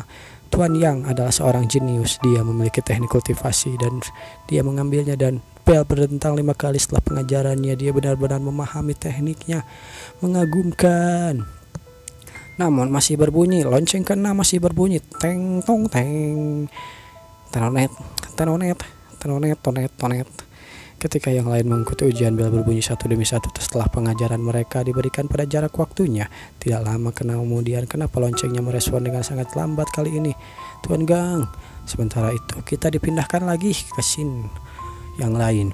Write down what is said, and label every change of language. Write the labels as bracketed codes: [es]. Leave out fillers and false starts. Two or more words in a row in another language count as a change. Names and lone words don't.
[id] Tuan Yang adalah seorang jenius. Dia memiliki teknik kultivasi dan dia mengambilnya dan bel berdentang 5 kali setelah pengajarannya. Dia benar-benar memahami tekniknya. Mengagumkan. Namun masih berbunyi, lonceng ke-6 masih berbunyi. Teng tong teng. Tenonet, tenonet, tenonet, tonet, tonet. Ketika yang lain mengikuti ujian, bel berbunyi satu demi satu setelah pengajaran mereka diberikan pada jarak waktunya. Tidak lama kemudian, kenapa loncengnya merespon dengan sangat lambat kali ini? Tuan Gang. Sementara itu kita dipindahkan lagi ke scene yang lain.